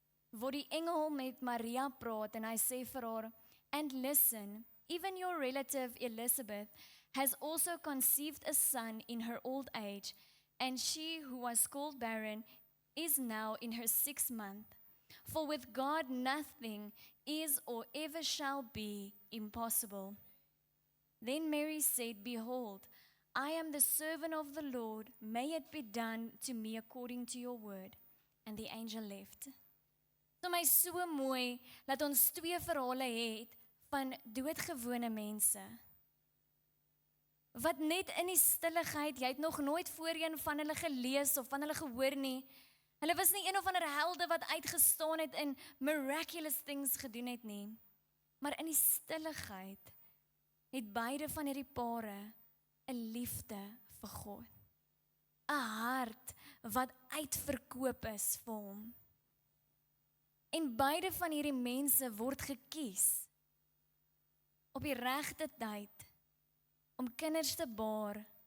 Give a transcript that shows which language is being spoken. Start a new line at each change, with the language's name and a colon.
Afrikaans: Waar die engel met Maria praat en hy sê vir haar,
English: and listen, even your relative Elizabeth has also conceived a son in her old age, and she who was called barren is now in her 6th month. For with God nothing is or ever shall be impossible. Then Mary said, behold, I am the servant of the Lord, may it be done to me according to your word. And the angel left.
Afrikaans: So my so mooi, dat ons 2 verhale het van doodgewone mense. Wat net in die stilligheid, jy het nog nooit voorheen van hulle gelees of van hulle gehoor nie. Hulle was nie een of ander helde wat uitgestaan het en
English: miraculous things
Afrikaans: gedoen het nie. Maar in die stilligheid het beide van hierdie pare 'n liefde vir God. 'n Hart wat uitverkoop is vir hom. En beide van hierdie mense word gekies op die regte tyd om kinders te baar